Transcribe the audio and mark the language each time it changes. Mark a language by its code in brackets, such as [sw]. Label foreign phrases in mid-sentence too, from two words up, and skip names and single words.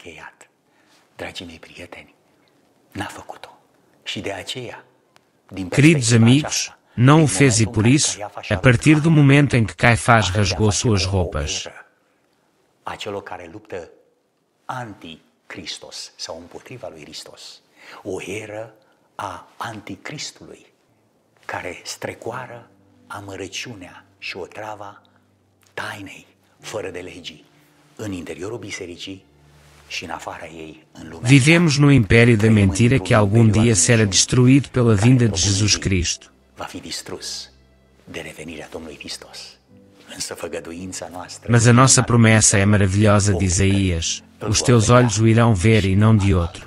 [pt] Queridos amigos, não o fez e por isso, a partir do momento em que Caifás rasgou suas roupas, [ro] o era a anticristului, care strecoară amărăciunea și otrava tainei fără de legii în interiorul bisericii și în afara ei în lumea. [pt] Vivemos no império da mentira que algum dia será destruído pela vinda de Jesus Cristo. Mas a nossa promessa é maravilhosa de Isaías: os teus olhos o irão ver e não de outro.